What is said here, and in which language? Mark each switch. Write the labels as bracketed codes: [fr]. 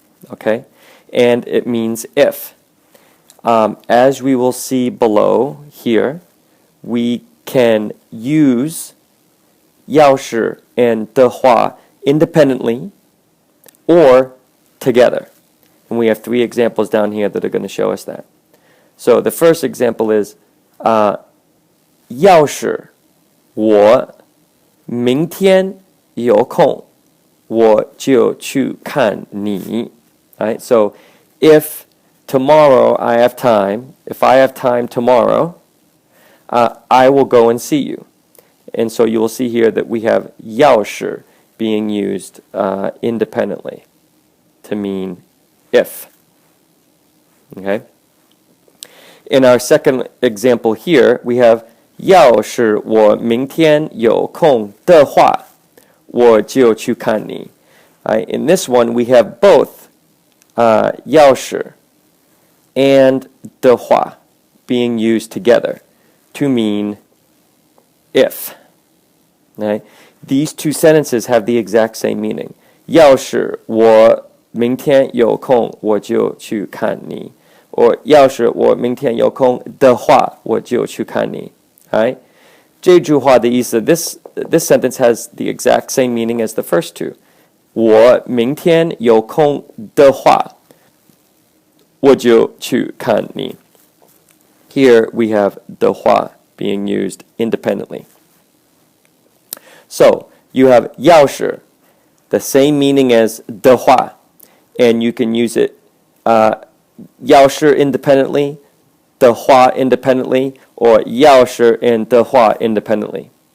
[en] Okay, and it means if. As we will see below here, we can use 要是 and 的话 independently or together. And we have 3 examples down here that are going to show us that. So the first example is [zh] 要是我明天有空我就去看你. [en] Right? So if tomorrow I have time, if I have time tomorrow, I will go and see you. And so you will see here that we have 要是 being used independently to mean if. Okay? In our second example here, we have [zh] 要是我明天有空的话我就去看你. [en] In this one, we have both 要是 and 的话 being used together to mean if. Okay? These 2 sentences have the exact same meaning. [zh] 要是我明天有空我就去看你 or 要是我明天有空的话我就去看你. [en] Right? [zh] 这句话的意思, [en] this sentence has the exact same meaning as the first 2. [zh] 我明天有空的话我就去看你. [en] Here we have 的话 being used independently. So, you have 要是, the same meaning as 的话, and you can use it 要是 independently, 的话 independently, or 要是 and 的话 independently.